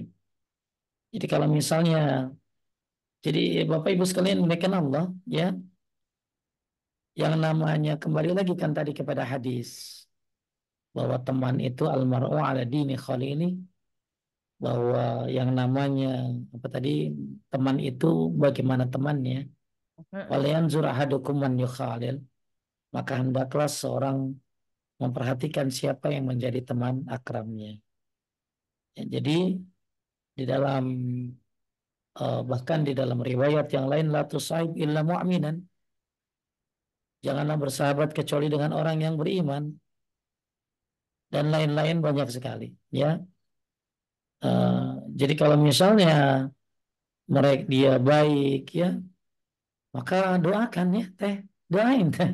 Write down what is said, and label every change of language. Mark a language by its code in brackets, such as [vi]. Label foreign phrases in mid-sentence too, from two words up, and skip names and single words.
[id] Jadi kalau misalnya, jadi Bapak Ibu sekalian muliakan Allah ya, yang namanya kembali lagi kan tadi kepada hadis bahwa teman itu [ar] المرء على دين خليله, [id] bahwa yang namanya apa tadi, teman itu bagaimana temannya. Heeh. [ar] ولينظر أحدكم من يخالل, [id] maka hendaklah seorang memperhatikan siapa yang menjadi teman akrabnya. Ya, jadi di dalam bahkan di dalam riwayat yang lain [ar] لا تصاحب إلا مؤمنا, [id] janganlah bersahabat kecuali dengan orang yang beriman, dan lain-lain banyak sekali ya. Eh, jadi kalau misalnya mereka dia baik ya, maka doakan ya teh, doain teh,